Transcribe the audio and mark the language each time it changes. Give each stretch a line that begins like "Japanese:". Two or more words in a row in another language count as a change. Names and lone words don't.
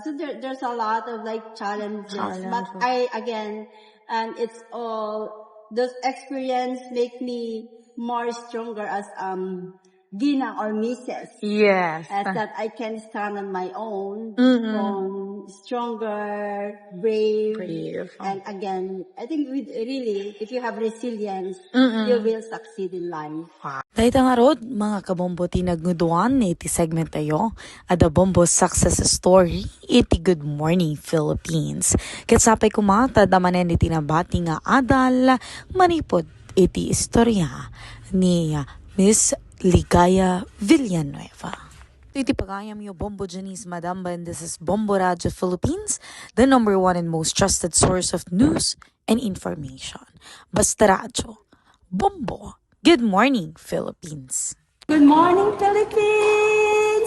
English: So there's a lot of like challenges. But it's all those experience make me more stronger as Gina or Mrs. Yes. As that I can stand on my own, stronger, brave. And again, I think if you have resilience, you will succeed in life.
Iloko: Dahil nga rod, mga kabombo tinagnuduan iti segment tayo, ada bombo
English: success story,
Iloko: iti Good Morning Philippines. Katsapay kumata, damanen iti nabati nga adal, manipod iti istorya ni Miss Ligaya Villanueva. Iti pagayam yo Bombo Janice Madamba,
English: and this is Bombo Radio Philippines, the number one and most trusted source of news and information. Basta Radio. Bombo. Good morning, Philippines. Good morning, Philippines!